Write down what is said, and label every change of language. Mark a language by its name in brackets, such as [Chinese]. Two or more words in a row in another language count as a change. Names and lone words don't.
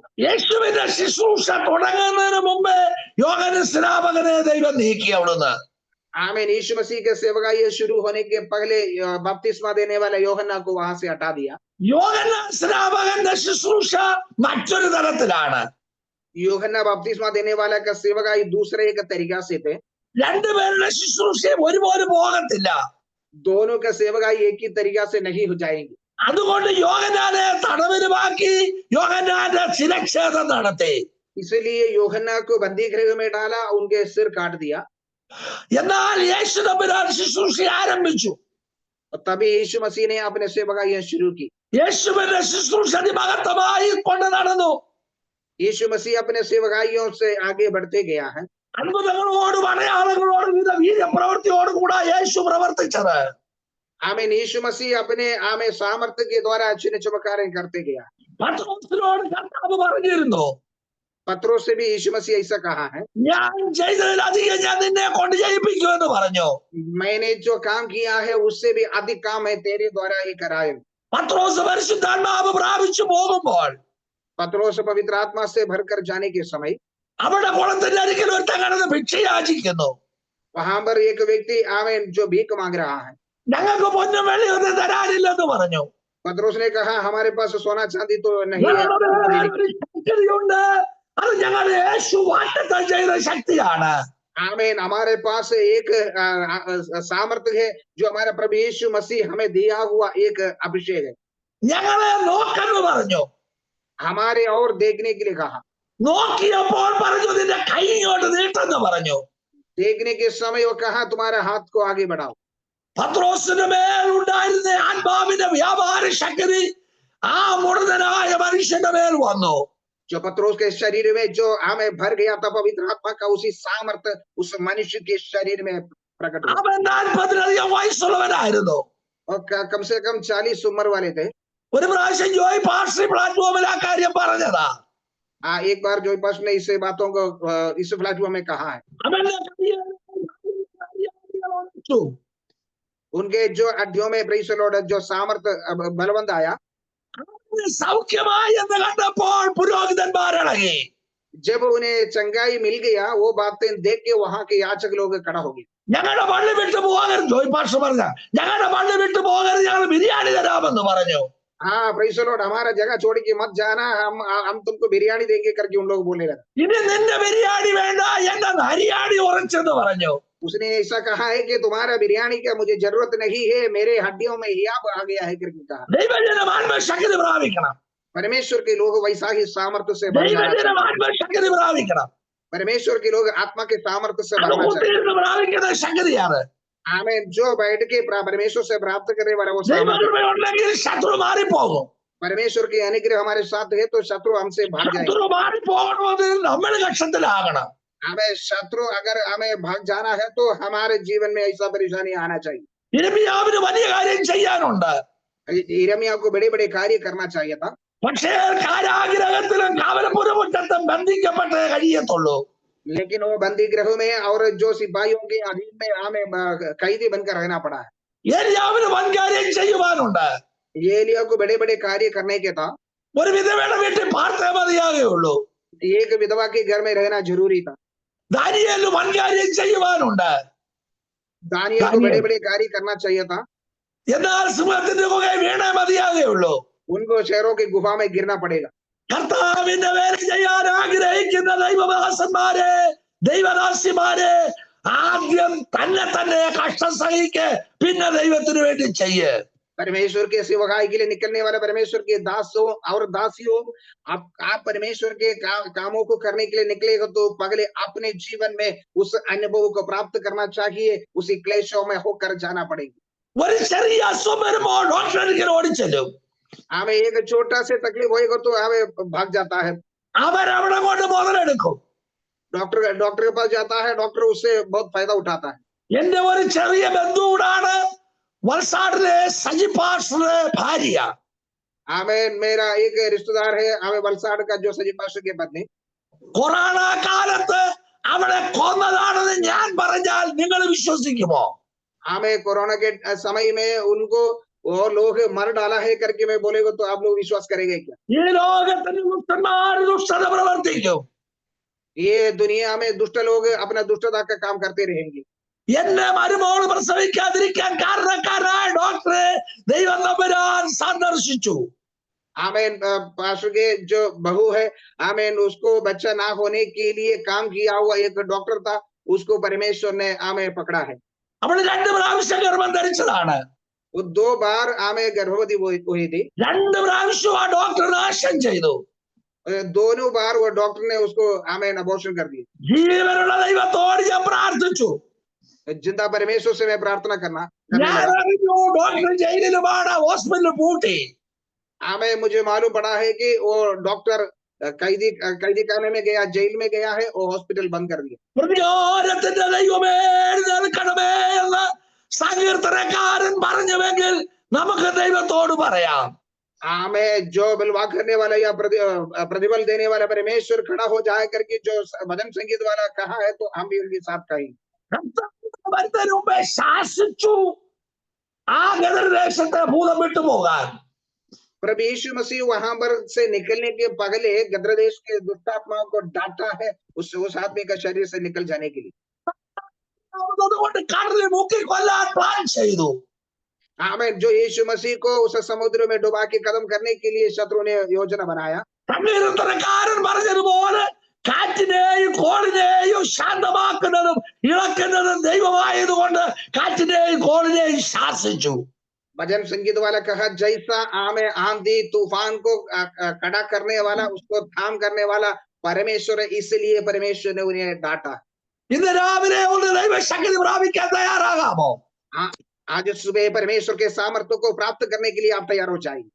[Malayalam] യേശുവിന്റെ ശുശ്രൂഷ തുടങ്ങുന്നതിന് മുമ്പേ യോഹന്ന സ്നാപകനെ ദൈവം നീക്കി അവിടുന്ന്. [Hindi] आमीन. यीशु मसीह के सेवका ये शुरू होने के पहले बपतिस्मा देने वाला योहन्ना को वहां से हटा दिया. [Malayalam] യോഹന്ന സ്നാപകന്റെ ശുശ്രൂഷ മറ്റൊരു തരത്തിലാണ്. [Hindi] യോഹन्ना बपतिस्मा देने वाला का सेवका दूसरे एक तरीका से थे. [Malayalam] രണ്ടുപേരുടെ ശുശ്രൂഷയും ഒരുപോലെ പോകത്തില്ല. [Hindi] दोनों का सेवका एक ही तरीका से नहीं हो जाएंगे. [Malayalam] അതുകൊണ്ട് യോഹന്നാനെ തടവിലുമാക്കി യോഹന്നാന്റെ ശിരച്ഛേദം നടത്തി. [Hindi] इसलिए യോഹन्ना को बंदी गृह में डाला, उनके सिर काट दिया. [Malayalam] എന്നാൽ യേശു തമ്പുരാൻ ശുശ്രൂഷ ആരംഭിച്ചു. [Hindi] तभी यीशु मसीह ने अपने सेवका यह शुरू की. [Malayalam] യേശുവിന്റെ ശുശ്രൂഷ അതിമഹത്തമായി കൊണ്ട് നടന്നു. [Hindi] यीशु मसीह अपने सेवकाइयों से आगे बढ़ते गया है. [Malayalam] അത്ഭുതങ്ങളോടും അടയാളങ്ങളോടും വീര്യപ്രവൃത്തിയോടും കൂടെ യേശു പ്രവർത്തിച്ചത്. [Hindi] आमीन. यीशु मसीह अपने आमे सामर्थ्य के द्वारा चिन्ह चमत्कार करते गया. [Malayalam] പത്രോസിനോട് കർത്താവ് പറഞ്ഞിരുന്നു, [Hindi] पत्रोस से भी यीशु मसीह ऐसा कहा है, [Malayalam] ഞാൻ ചെയ്തതിലധികം ഞാൻ നിന്നെ കൊണ്ട് ചെയ്യിപ്പിക്കുമെന്ന് പറഞ്ഞു. [Hindi] मैंने जो काम किया है उससे भी अधिक काम है तेरे द्वारा ही कराए. [Malayalam] പത്രോസ് പരിശുദ്ധാത്മാവ് പ്രാപിച്ചു പോകുമ്പോൾ [Hindi] पत्रोस पवित्र आत्मा से भरकर जाने के समय [Malayalam] അവിടെ കുളത്തിന്റെ അരികിൽ ഒരുത്തൻ കിടന്ന് ഭിക്ഷ യാചിക്കുന്നു. [Hindi] वहां पर एक व्यक्ति आमीन जो भीख मांग रहा है. [Malayalam] ഞങ്ങൾക്ക് പൊന്നും വെള്ളിയൊന്നും തരാനില്ലെന്ന് പറഞ്ഞു. [Hindi] पत्रोस ने कहा, हमारे पास सोना चांदी तो नहीं है. [Malayalam] ഒരു ശക്തിയുണ്ട്, അത് ഞങ്ങളുടെ യേശു വാഗ്ദത്തം ചെയ്ത ശക്തിയാണ്. [Hindi] आमीन. हमारे पास एक सामर्थ्य है जो हमारा प्रभु यीशु मसीह हमें दिया हुआ एक अभिषेक है. [Malayalam] ഞങ്ങളെ നോക്കെന്ന് പറഞ്ഞു. [Hindi] हमारे और देखने के लिए कहा. [Malayalam] നോക്കിയപ്പോൾ പറഞ്ഞു, നിന്റെ കൈ ഇങ്ങോട്ട് നീട്ടെന്ന് പറഞ്ഞു. [Hindi] देखने के समय वो कहा, तुम्हारा हाथ को आगे बढ़ाओ. [Malayalam] പത്രോസിന് മേൽ ഉണ്ടായിരുന്ന ആത്മാവിന്റെ വ്യാപാര ശക്തി ആ മുഴുവനായ മനുഷ്യന്റെ മേൽ വന്നു. [Hindi] जो पत्रोस के शरीर में जो हमें भर गया था, पवित्र आत्मा का उसी सामर्थ्य उस मनुष्य के शरीर में प्रकट हुआ. [Malayalam] അവൻ 40 വയസ്സുള്ളവനായിരുന്നു. [Hindi] और कम से कम 40 उम्र वाले थे. [Malayalam] ഒരു പ്രാവശ്യം ജോയ് പാസ്റ്റർ പ്ലാറ്റ്ഫോമിൽ ആ കാര്യം പറഞ്ഞതാ. [Hindi] एक बार जो पास ने इस बातों को इस प्लेटफॉर्म में कहा है. [Malayalam] അവന്റെ കയ്യിൽ [Hindi] उनके जो हड्डियों में [English] Praise Lord [Hindi] जो सामर्थ्य बलवंत आया. [Malayalam] സൗഖ്യമായി എന്ന് കണ്ടപ്പോൾ പുരോഹിതന്മാരിളകി. [Hindi] जब उन्हें चंगाई मिल गया, वो बातें देख के वहां के याचक लोग खड़ा हो गए. [Malayalam] ഞങ്ങളുടെ പള്ളി വിട്ടു പോകരുത്, ജോയ് പാസ്റ്റർ പറഞ്ഞ, ഞങ്ങളുടെ പള്ളി വിട്ടു പോകരുത്, ഞങ്ങൾ ബിരിയാണി തരാമെന്ന് പറഞ്ഞു. [Hindi] हाँ [English] Praise Lord, [Hindi] हमारा जगह छोड़ के मत जाना, हम तुमको बिरयानी देंगे करके उन लोग बोलने लगा. [Malayalam] ഇനി നിന്റെ ബിരിയാണി വേണ്ട, എന്റെ ഹരിയാണി ഉറച്ചെന്ന് പറഞ്ഞു. [Hindi] उसने ऐसा कहा है कि तुम्हारा बिरयानी का मुझे जरूरत नहीं है, मेरे हड्डियों में हियाब आ गया है करके कहा. [Malayalam] ദൈവജനം ആത്മശക്തി പ്രാപിക്കണം. [Hindi] परमेश्वर के लोग वैसा ही सामर्थ्य से बढ़ जाना [Malayalam] ദൈവജനം [Hindi] चाहिए. [Malayalam] ആത്മശക്തി പ്രാപിക്കണം. [Hindi] परमेश्वर के लोग आत्मा के सामर्थ्य से [Malayalam] അത് [Hindi] बढ़ना चाहिए. [Malayalam] കുത്തിയിരുന്ന് പ്രാപിക്കുന്ന ശക്തിയാണ്. [Hindi] आमीन. जो बैठ के परमेश्वर से प्राप्त करने वाला वो सामर्थ्य. [Malayalam] ദൈവകൃപയുണ്ടെങ്കിൽ ശത്രു മാറിപ്പോകും. [Hindi] परमेश्वर के अनुग्रह हमारे साथ है तो शत्रु हमसे भाग जाएंगे. [Malayalam] ശത്രു മാറിപ്പോകണമെങ്കിൽ നമ്മൾ കക്ഷത്തിലാകണം. [Hindi] हमें शत्रु अगर हमें भाग जाना है तो हमारे जीवन में ऐसा परेशानी आना चाहिए. [Malayalam] യിരെമ്യാവിന് വലിയ കാര്യം ചെയ്യാനുണ്ട്. [Hindi] यिर्मयाह को बड़े बड़े कार्य करना चाहिए था. [Malayalam] പക്ഷേ കാരാഗ്രഹത്തിലും കാവലപുരമുറ്റത്തും ബന്ധിക്കപ്പെട്ടേ കഴിയത്തുള്ളൂ. [Hindi] लेकिन वो बंदी गृह में और जो सिपाहियों के अधीन में हमें कैदी बनकर रहना पड़ा है. [Malayalam] ഏലിയാവിന് വൻകാര്യം ചെയ്യുവാനുണ്ട്. [Hindi] एलिय्याह को बड़े बड़े कार्य करने के था. [Malayalam] ഒരു വിധവയുടെ വീട്ടിൽ പാർത്തേ മതിയാകുള്ളൂ. [Hindi] एक विधवा के घर में रहना जरूरी था. [Malayalam] ദാനിയേലിന് വൻകാര്യം ചെയ്യുവാനുണ്ട്. [Hindi] दानियेल को बड़े बड़े कार्य करना चाहिए था. [Malayalam] എന്നാൽ സിംഹത്തിന്റെ ഗുഹയിൽ വീണേ മതിയാകുള്ളൂ. [Hindi] उनको शहरों की गुफा में गिरना पड़ेगा. [Malayalam] കർത്താവിന്റെ വേല ചെയ്യാൻ ആഗ്രഹിക്കുന്ന ദൈവദാസന്മാരെ, ദൈവദാസിമാരെ, ആദ്യം തന്നെ കഷ്ടം സഹിക്ക്, പിന്നെ ദൈവത്തിന് വേണ്ടി ചെയ്യ്. [Hindi] परमेश्वर के सेवकाई के लिए निकलने वाला परमेश्वर के दासों और दासियों, आप परमेश्वर के कामों को करने के लिए निकलेगा तो पहले अपने जीवन में उस अनुभव को प्राप्त करना चाहिए, उसी क्लेशों में होकर जाना पड़ेगा। [Malayalam] ഒരു ചെറിയ അസുഖം വരുമ്പോൾ ഡോക്ടറിലേക്ക് ഓടിച്ചെല്ലും. [Hindi] हमें एक छोटा से तकलीफ होएगा तो हमें भाग जाता है, [Malayalam] അവരവിടെ കൊണ്ട് മുതലെടുക്കും. [Hindi] डॉक्टर के पास जाता है, डॉक्टर उससे बहुत फायदा उठाता है। [Malayalam] എന്റെ ഒരു ചെറിയ ബന്ധുവാണ് വൽസാഡിലെ സജി പാസ്റ്ററുടെ ഭാര്യ. [Hindi] हमें मेरा एक रिश्तेदार है, हमें वलसाड़ का जो सजी पास्टर की पत्नी, [Malayalam] കൊറോണ കാലത്ത് അവളെ കൊന്നതാണെന്ന് ഞാൻ പറഞ്ഞാൽ നിങ്ങൾ വിശ്വസിക്കുമോ? [Hindi] हमें कोरोना के समय में उनको वो लोग मर डाला है करके मैं बोलेगा तो आप लोग विश्वास करेंगे क्या? [Malayalam] ഈ ലോകത്തിന് ദുഷ്ടന്മാർ ദുഷ്ടത പ്രവർത്തിക്കും. [Hindi] ये दुनिया में दुष्ट लोग अपना दुष्टता का काम करते रहेंगे। [Malayalam] എന്നെ മരുമോള് പ്രസവിക്കാതിരിക്കാൻ കാരണക്കാരായ ഡോക്ടറെ ദൈവം തമ്പുരാൻ സന്ദർശിച്ചു. [Hindi] आमेन। पास्टर के जो बहू है, आमेन, उसको बच्चा ना होने के लिए काम किया हुआ एक डॉक्टर था, उसको परमेश्वर ने आमेन पकड़ा है। [Malayalam] അവള് 2 പ്രാവശ്യം ഗർഭം ധരിച്ചതാണ്. [Hindi] वो 2 बार आमेन गर्भवती हुई थी। [Malayalam] 2 പ്രാവശ്യം ആ ഡോക്ടർ നാശം ചെയ്തു. [Hindi] दोनों बार वो डॉक्टर ने उसको आमेन अबॉर्शन कर दिया। [Malayalam] ജീവനുള്ള ദൈവത്തോട് ഞാൻ പ്രാർത്ഥിച്ചു. [Hindi] जिंदा परमेश्वर से मैं प्रार्थना करना [Malayalam] ഞാൻ അറിഞ്ഞു ഡോക്ടർ ജയിലിലുമാണ്, ഹോസ്പിറ്റലിൽ പൂട്ടി. [Hindi] हमें मुझे मालूम पड़ा है कि वो डॉक्टर कैदी खाने में गया, जेल में गया है, और हॉस्पिटल बंद कर दिया। [Malayalam] പ്രതികാരത്തിന്റെ ദൈവമേ എഴുന്നേൽക്കണമേ എന്ന് സങ്കീർത്തനക്കാരൻ പറഞ്ഞുവെങ്കിൽ നമുക്ക് ദൈവത്തോട് പറയാം. [Hindi] हमें जो बलवा करने वाला या प्रतिबल देने वाला परमेश्वर खड़ा हो जाए करके जो भजन संगीत वाला कहा है, तो हम भी उनके साथ कहेंगे। [Malayalam] വരുന്നതിന് മുമ്പേ ശാസിച്ചു ആ ഗദർദേശത്തെ ഭൂതം വിട്ടുപോകാൻ. [Hindi] प्रभु यीशु मसीह वहां पर से निकलने के पहले गद्रदेश के दुष्टात्माओं को डांटा है उस आदमी का शरीर से निकल जाने के लिए। [Malayalam] അതുകൊണ്ട് കടലിൽ മുക്കി കൊല്ലാൻ പ്ലാൻ ചെയ്തു. [Hindi] आमेन। जो यीशु मसीह को उस समुद्र में डुबा के खत्म करने के लिए शत्रु ने योजना बनाया। [Malayalam] സങ്കീർത്തനക്കാരൻ പറഞ്ഞതുപോലെ കാറ്റിനെയും കോളിനെയും ശാന്തമാക്കുന്നതും ഇളക്കുന്നതും ദൈവമായതുകൊണ്ട് കാറ്റിനെയും കോളിനെയും ശാസിച്ചു. [Hindi] भजन संगीत वाला कहा, जैसा आमे आंधी तूफान को खड़ा करने वाला, उसको थाम करने वाला परमेश्वर है, इसलिए परमेश्वर ने उन्हें डांटा। [Malayalam] ഇന്ന് രാവിലെ ഒന്ന് ദൈവശക്തി പ്രാപിക്കാൻ തയ്യാറാകാമോ? [Hindi] आज सुबह परमेश्वर के सामर्थ्य को प्राप्त करने के लिए आप तैयार हो जाएंगे।